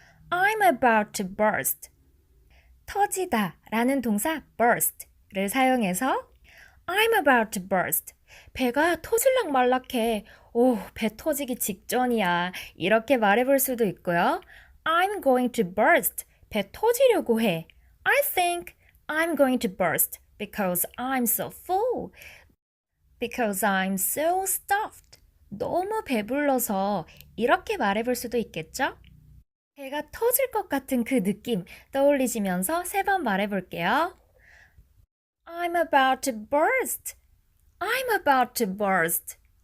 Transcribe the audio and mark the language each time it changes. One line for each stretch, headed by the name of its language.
English: I'm about to burst.
Korean: 터지다 라는 동사
English: burst를 사용해서 I'm about to burst.
Korean: 배가 터질락 말락해. 오, 배 터지기 직전이야. 이렇게 말해볼 수도 있고요.
English: I'm going to burst.
Korean: 배 터지려고 해.
English: I think I'm going to burst because I'm so full. Because I'm so stuffed.
Korean: 너무 배불러서 이렇게 말해볼 수도 있겠죠? 배가 터질 것 같은 그 느낌 떠올리시면서 3번 말해볼게요.
English: I'm about to burst. I'm about to burst.